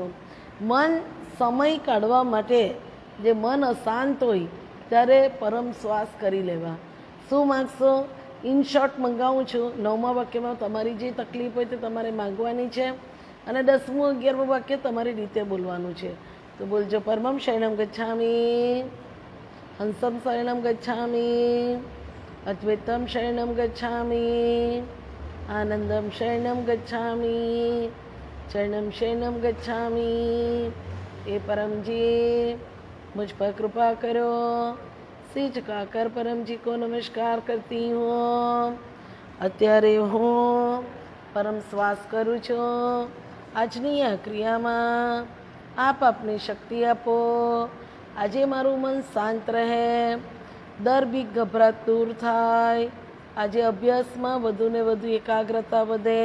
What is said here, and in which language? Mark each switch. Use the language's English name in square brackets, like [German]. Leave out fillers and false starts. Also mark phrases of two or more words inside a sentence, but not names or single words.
[Gujarati] મન સમય કાઢવા માટે, જે મન અશાંત હોય ત્યારે પરમ શ્વાસ કરી લેવા. શું માગશો? [English] in short [Gujarati] મંગાવું છું. 9મા વાક્યમાં તમારી જે તકલીફ હોય તે તમારે માગવાની છે અને 10મું 11મું વાક્ય તમારી રીતે બોલવાનું છે. તો બોલજો, [Sanskrit] પરમમ શરણમ ગચ્છામિ, હંસમ શરણમ ગચ્છામિ, અદ્વૈતમ શરણમ ગચ્છામિ, આનંદમ શરણમ ગચ્છામિ, ચરણમ શરણમ ગચ્છામિ. [Gujarati] એ પરમજી [Hindi] मुझ पर कृपा करो. सिर झुकाकर परम जी को नमस्कार करती हूँ. [Gujarati] અત્યારે હું પરમ શ્વાસ કરું છું. આજની આ ક્રિયામાં આપ આપની શક્તિ આપો. આજે મારું મન શાંત રહે, દર બીક ગભરાટ દૂર થાય. આજે અભ્યાસમાં વધુને વધુ એકાગ્રતા વધે.